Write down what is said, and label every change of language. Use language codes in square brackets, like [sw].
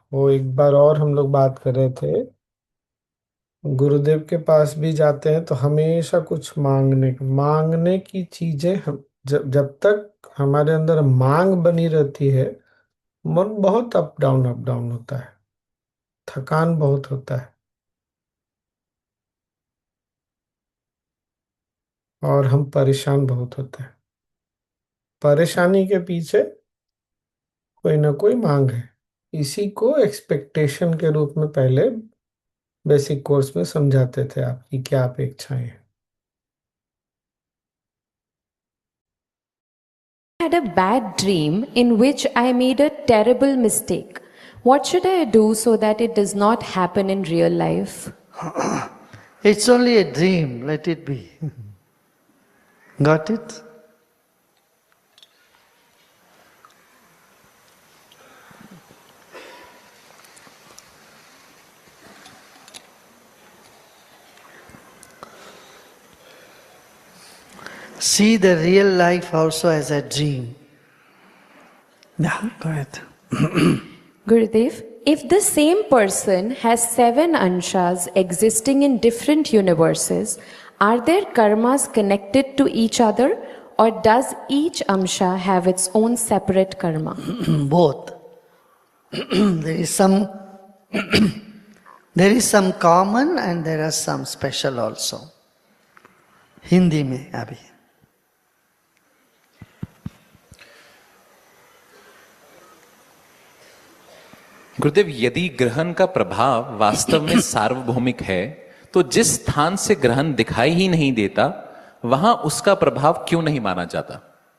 [hi] वो एक बार और हम लोग बात कर रहे थे, गुरुदेव के पास भी जाते हैं तो हमेशा कुछ मांगने की चीजें हम जब तक हमारे अंदर मांग बनी रहती है, मन बहुत अप डाउन होता है, थकान बहुत होता है और हम परेशान बहुत होते हैं। परेशानी के पीछे कोई ना कोई मांग है। इसी को एक्सपेक्टेशन के रूप में पहले बेसिक कोर्स में समझाते थे, आपकी क्या अपेक्षाएं हैं। [en] had a bad dream in which I made a terrible mistake. What should I do so that it does not happen in real life? It's only a dream, let it be. Got it? See the real life also as a dream. Yeah, go ahead. Gurudev, if the same person has 7 anshas existing in different universes, are their karmas connected to each other, or does each amsha have its own separate karma? Both. There is some common and there are some special also. [hi] Hindi में अभी. गुरुदेव, यदि ग्रहण का प्रभाव वास्तव में सार्वभौमिक है, तो जिस स्थान से ग्रहण दिखाई ही नहीं देता, वहां उसका प्रभाव क्यों नहीं माना जाता?